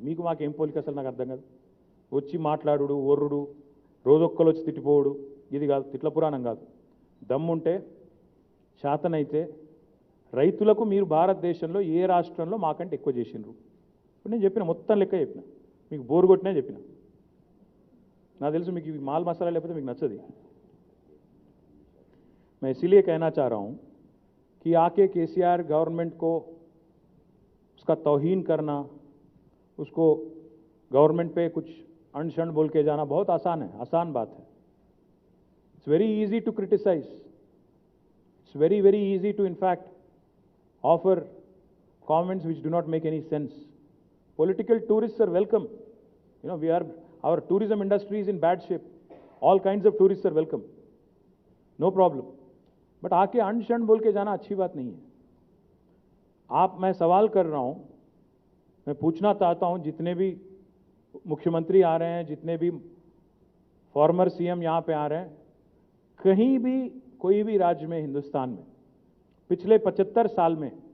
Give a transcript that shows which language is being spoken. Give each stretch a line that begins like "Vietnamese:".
Telugu: మీకు మాకేం పోలిక అసలు నాకు అర్థం కాదు. వచ్చి మాట్లాడుడు, ఒర్రుడు, రోజొక్కలు వచ్చి తిట్టిపోవుడు, ఇది కాదు. తిట్ల పురాణం కాదు. దమ్ముంటే శాతనైతే రైతులకు మీరు భారతదేశంలో ఏ రాష్ట్రంలో మాకంటే ఎక్కువ చేసిండ్రు? ఇప్పుడు నేను చెప్పిన మొత్తం లెక్క చెప్పిన, మీకు బోరు కొట్టినా చెప్పిన. నాకు తెలుసు మీకు మాల్ మసాలా లేకపోతే మీకు నచ్చది.
Hindi: मैं इसीलिए कहना चाह रहा हूं कि आके केसीआर गवर्नमेंट को उसका तौहीन करना, उसको गवर्नमेंट पे कुछ अनशन बोल के जाना बहुत आसान है, आसान बात है.
English: It's very easy to criticize. It's very, very easy to in fact offer comments which do not make any sense. Political tourists are welcome. You know, our tourism industry is in bad shape. All kinds of tourists are welcome. No problem.
Hindi: But आके अनशन बोल के जाना अच्छी बात नहीं है. मैं सवाल कर रहा हूं, मैं पूछना चाहता हूं, जितने भी मुख्यमंत्री आ रहे हैं, जितने भी फॉर्मर सीएम यहां पे आ रहे हैं, कहीं भी कोई भी राज्य में हिंदुस्तान में पिछले 75 साल में